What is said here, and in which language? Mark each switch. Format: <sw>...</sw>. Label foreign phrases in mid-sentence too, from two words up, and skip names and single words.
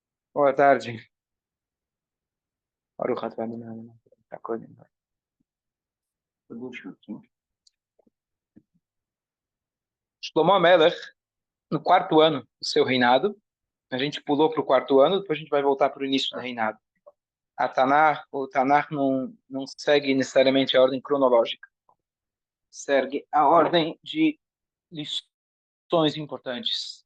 <pt>Boa tarde.</pt> <he>ברוך אתה אדוני.</he> <pt>Shlomo Amelech, no quarto ano do seu reinado, a gente pulou para o quarto ano, depois a gente vai voltar para o início do reinado. O Tanakh não segue necessariamente a ordem cronológica, segue a ordem de lições importantes.</pt>